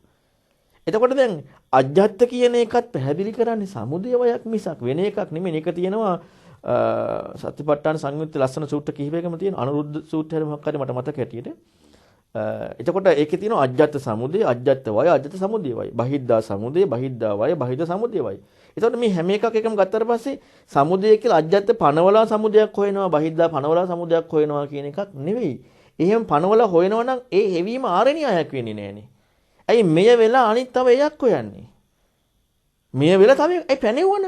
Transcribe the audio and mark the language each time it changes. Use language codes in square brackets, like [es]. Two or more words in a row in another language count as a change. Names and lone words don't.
[si] එතකොට දැන් අජ්ජත් කියන එකත් පැහැදිලි කරන්නේ සමුදය වයක් මිසක් වෙන එකක් නෙමෙයි. ඒක තියෙනවා සතිපට්ඨාන සංයුත්ත ලස්සන සූත්‍ර කිහිපයකම තියෙන අනුරුද්ධ සූත්‍රය මොකක් හරි මට මතක හැටියට. එතකොට ඒකේ තියෙනවා අජ්ජත් සමුදය, අජ්ජත් වය, අජ්ජත් සමුදය වය. බහිද්දා සමුදය, බහිද්දා වය, බහිද්දා සමුදය වය. එතකොට මේ හැම එකක් එකම ගත්තට පස්සේ සමුදය කියලා අජ්ජත් පනවලා සමුදයක් හොයනවා, බහිද්දා පනවලා සමුදයක් හොයනවා කියන එකක් නෙවෙයි. එහෙම පනවලා හොයනවා නම් ඒ හැවීම ආරණ්‍යයක් වෙන්නේ නැහනේ. ඇයි මෙය වෙලා අනිත් තව එකක් හොයන්නේ? මෙය වෙලා තව ඒ පැනෙවුවනේ.